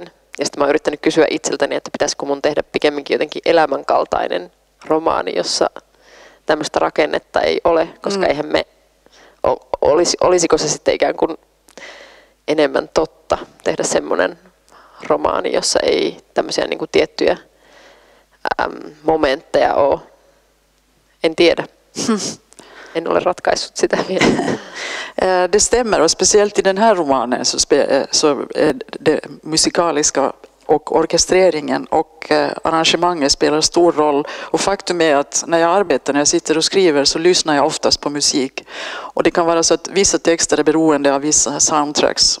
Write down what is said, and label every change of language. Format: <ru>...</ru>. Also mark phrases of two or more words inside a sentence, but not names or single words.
<fi>Ja sitten mä oon yrittänyt kysyä itseltäni, että pitäisikö mun tehdä pikemminkin jotenkin elämänkaltainen romaani, jossa tämmöistä rakennetta ei ole, koska eihän me, olisiko se sitten ikään kuin enemmän totta tehdä semmoinen romaani, jossa ei tämmöisiä niin kuin tiettyjä momentteja ole. En tiedä. En ole ratkaissut sitä vielä.</fi> <sv>Det stämmer, och speciellt i den här romanen så det musikaliska och orkestreringen och arrangemanget spelar stor roll. Och faktum är att när jag sitter och skriver, så lyssnar jag oftast på musik. Och det kan vara så att vissa texter är beroende av vissa soundtracks.</sv>